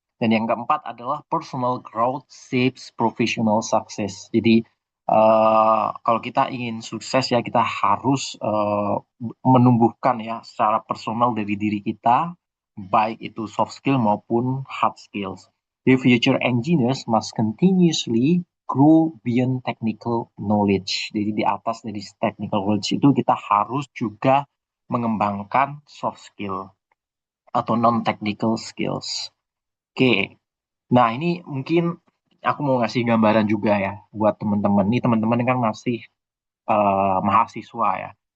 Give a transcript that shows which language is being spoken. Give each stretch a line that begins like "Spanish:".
Indonesian: Dan yang keempat adalah
English: personal growth shapes professional success.
Indonesian: Jadi kalau kita ingin sukses ya kita harus menumbuhkan ya secara personal dari diri kita, baik itu soft skill maupun hard skills.
English: The future engineers must continuously grow beyond technical knowledge.
Indonesian: Jadi di atas dari technical knowledge itu kita harus juga mengembangkan soft skill atau non-technical skills. Oke, nah ini mungkin aku mau ngasih gambaran juga ya buat teman-teman. Ini teman-teman kan masih mahasiswa ya.